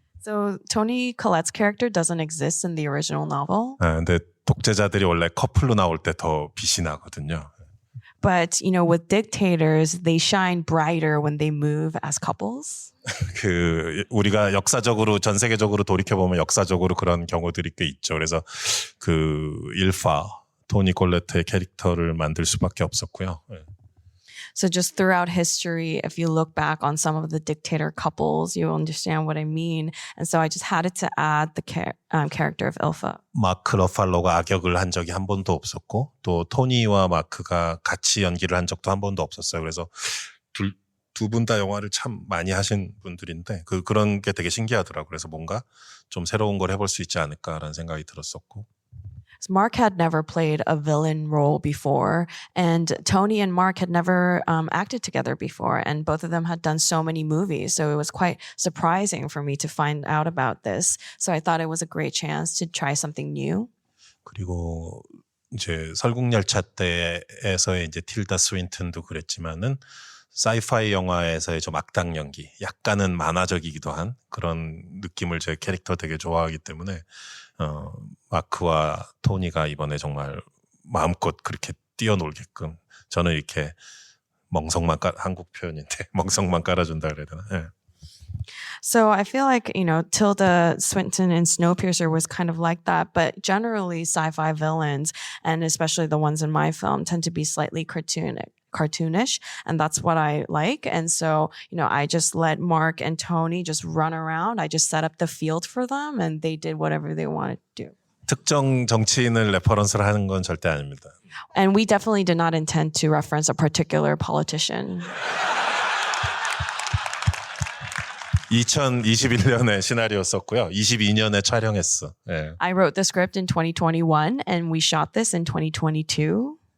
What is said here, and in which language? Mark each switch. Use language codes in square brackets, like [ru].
[en] So Toni Collette's character doesn't exist in the original novel. [ko] 근데 독재자들이 원래 커플로 나올 때 더 빛이 나거든요. [en] But, with dictators, they shine brighter when they move as couples. [ko] 우리가 역사적으로 전 세계적으로 돌이켜 보면 역사적으로 그런 경우들이 꽤 있죠. 그래서 일파 토니 콜레트의 캐릭터를 만들 수밖에 없었고요. [en] So just throughout history, if you look back on some of the dictator couples, you'll understand what I mean. And so I just had to add the character of Ilfa. [ko] 마크 러팔로가 악역을 한 적이 한 번도 없었고 또 토니와 마크가 같이 연기를 한 적도 한 번도 없었어요. 그래서 두 분 다 영화를 참 많이 하신 분들인데 그런 게 되게 신기하더라고요. 그래서 뭔가 좀 새로운 걸 해볼 수 있지 않을까라는 생각이 들었었고. [en] So Mark had never played a villain role before, and Tony and Mark had never acted together before, and both of them had done so many movies. So it was quite surprising for me to find out about this. So I thought it was a great chance to try something new. [ko] 그리고 이제 설국열차 때에서의 이제 틸다 스윈튼도 그랬지만은 사이파이 영화에서의 좀 악당 연기, 약간은 만화적이기도 한 그런 느낌을 제 캐릭터 되게 좋아하기 때문에 마크와 토니가 이번에 정말 마음껏 그렇게 뛰어놀게끔 저는 이렇게 한국 표현인데 멍석만 깔아준다 그래야 되나? 예. [en] So I feel like, Tilda Swinton in Snowpiercer was kind of like that, but generally sci-fi villains, and especially the ones in my film, tend to be slightly cartoonish, and that's what I like. And so, I just let Mark and Tony just run around. I just set up the field for them, and they did whatever they wanted to do. [ko] 특정 정치인을 레퍼런스를 하는 건 절대 아닙니다. [en] And we definitely did not intend to reference a particular politician. [ko] 2021년에 시나리오 썼고요. 22년에 촬영했어. 예. [en] I wrote the script in 2021, and we shot this in 2022.